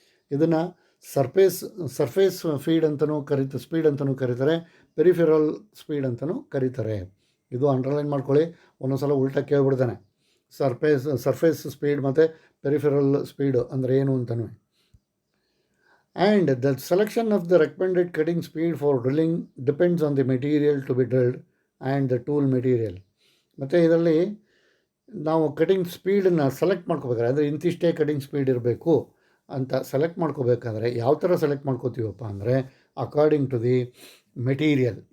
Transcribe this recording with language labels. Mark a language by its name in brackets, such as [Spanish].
[Kannada] ಇದನ್ನು surface speed ಅಂತಲೂ ಕರೀತಾರೆ, ಪೆರಿಫೆರಲ್ ಸ್ಪೀಡ್ ಅಂತಲೂ ಕರೀತಾರೆ. ಇದು ಅಂಡರ್ಲೈನ್ ಮಾಡ್ಕೊಳ್ಳಿ, ಒಂದೊಂದು ಸಲ ಉಲ್ಟಾ ಕೇಳ್ಬಿಡ್ತಾನೆ, ಸರ್ಫೇಸ್ ಸ್ಪೀಡ್ ಮತ್ತು ಪೆರಿಫೆರಲ್ ಸ್ಪೀಡು ಅಂದರೆ ಏನು ಅಂತಲೂ. [English] And the selection of the recommended cutting speed for drilling depends on the material to be drilled and the tool material. [Kannada] ಮತ್ತು ಇದರಲ್ಲಿ ನಾವು ಕಟಿಂಗ್ ಸ್ಪೀಡನ್ನು ಸೆಲೆಕ್ಟ್ ಮಾಡ್ಕೋಬೇಕಾದ್ರೆ, ಅಂದರೆ ಇಂತಿಷ್ಟೇ ಕಟಿಂಗ್ ಸ್ಪೀಡ್ ಇರಬೇಕು ಅಂತ ಸೆಲೆಕ್ಟ್ ಮಾಡ್ಕೋಬೇಕಾದ್ರೆ ಯಾವ ಥರ ಸೆಲೆಕ್ಟ್ ಮಾಡ್ಕೋತೀವಪ್ಪ ಅಂದರೆ, [English] According to the material.